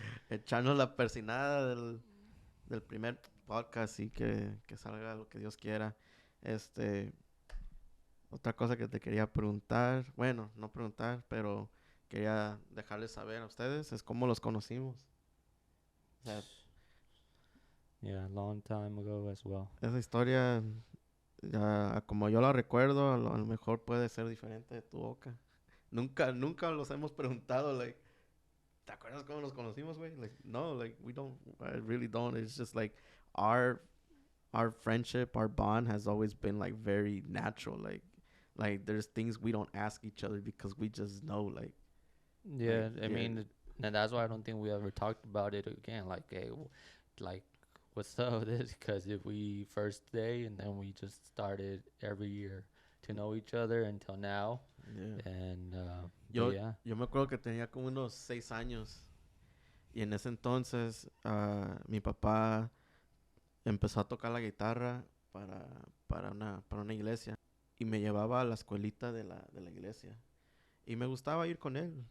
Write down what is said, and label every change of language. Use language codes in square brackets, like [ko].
[es] Echarnos la persinada del primer podcast, y que salga lo que Dios quiera. Otra cosa que te quería preguntar, bueno, no preguntar, pero quería dejarles saber a ustedes, es cómo los conocimos. O sea, [en] Yeah, long time ago as well. [es] esa historia, ya, como yo la recuerdo, a lo mejor puede ser diferente de tu boca. Nunca los hemos preguntado, like, ¿te acuerdas cómo nos conocimos, güey? [en] Like, no, like, we don't, I really don't. It's just like our friendship, our bond has always been like very natural. Like there's things we don't ask each other because we just know, like. Yeah, Like, I yeah. mean, and that's why I don't think we ever talked about it again. Like, hey, like, what's up with this? Because if we first day, and then we just started every year to know each other until now. Yeah. And [es] Yo, but yeah, yo me acuerdo que tenía como unos 6 años. Y en ese entonces, mi papá empezó a tocar la guitarra para una iglesia. Y me llevaba a la escuelita de la iglesia. Y me gustaba ir con él.